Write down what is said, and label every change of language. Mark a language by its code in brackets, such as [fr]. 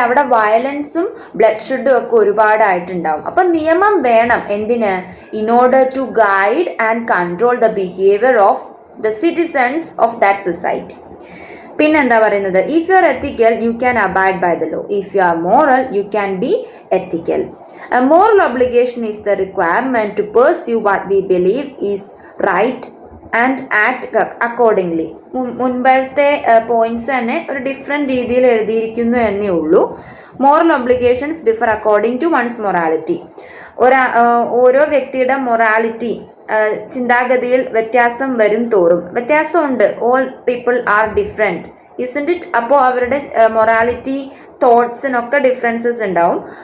[ml] അവിടെ വയലൻസും ബ്ലഡ് ഷെഡും ഒക്കെ ഒരുപാടായിട്ടുണ്ടാവും. അപ്പം നിയമം വേണം. എന്തിന്? [en] In order to guide and control the behaviour of the citizens of that society. [ml] പിന്നെന്താ പറയുന്നത്? [en] If you are ethical you can abide by the law. If you are moral you can be ethical. A moral obligation is the requirement to pursue what we believe is right and act accordingly. [ml] മുൻപത്തെ points തന്നെ ഒരു different രീതിയിൽ എഴുതിയിരിക്കുന്നു എന്നേ ഉള്ളൂ. [en] Moral obligations differ according to one's morality. [ml] ഓരോ വ്യക്തിയുടെ morality, ചിന്താഗതിയിൽ വ്യത്യാസം വരും തോറും വ്യത്യാസമുണ്ട്. [en] All people are different, isn't it? [ml] അപ്പോൾ അവരുടെ മൊറാലിറ്റി തോട്ട്സിനൊക്കെ ഡിഫറൻസസ് ഉണ്ടാവും.